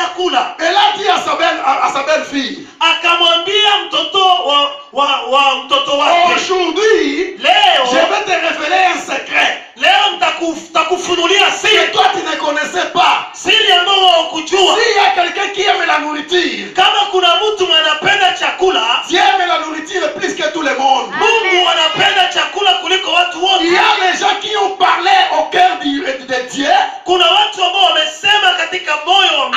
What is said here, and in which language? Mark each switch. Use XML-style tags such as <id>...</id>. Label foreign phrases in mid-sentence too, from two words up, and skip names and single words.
<sw>chakula.</sw> <fr>Elle a dit à sa belle-fille,</fr> <sw>Akamwambia mtoto wa mtoto wake,</sw> <fr>aujourd'hui, je</fr> <sw>leo</sw> <fr>vais te révéler un secret</fr> <sw>nitakufunulia</sw> <fr>que</fr> <sw>siri,</sw> <fr>toi tu ne connaissais pas.</fr> <sw>siri ambayo hukujua.</sw> <fr>S'il y a quelqu'un qui aime la nourriture,</fr> <sw>Kama kuna mtu anapenda chakula,</sw> <fr>Dieu aime la nourriture plus que tout le monde.</fr> <sw>Mungu anapenda chakula kuliko watu</sw> <fr>Il y</fr> <sw>wote.</sw> <fr>a des gens qui ont parlé au cœur de Dieu</fr> <sw>Kuna watu ambao wamesema katika moyo wa</sw>